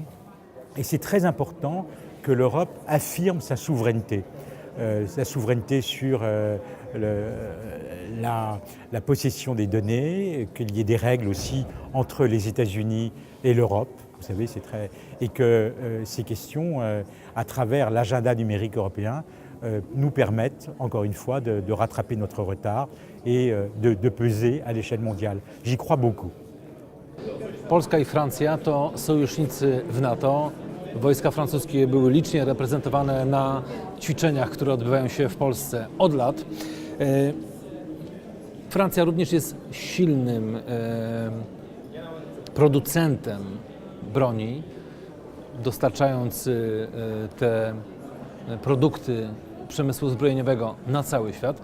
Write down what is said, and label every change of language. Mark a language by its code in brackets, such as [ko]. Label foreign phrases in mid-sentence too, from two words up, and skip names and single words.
[fr] Et c'est très important que l'Europe affirme sa souveraineté sur la possession des données, qu'il y ait des règles aussi entre les États-Unis et l'Europe. Vous savez, c'est très... Et que ces questions, à travers l'agenda numérique européen, nous permettent, encore une fois, de rattraper notre retard et de peser à l'échelle mondiale. J'y crois beaucoup. [pl] Polska i Francja to sojusznicy w NATO. Wojska francuskie były licznie reprezentowane na ćwiczeniach, które odbywają się w Polsce od lat. Francja również jest silnym producentem broni, dostarczając te produkty przemysłu zbrojeniowego na cały świat.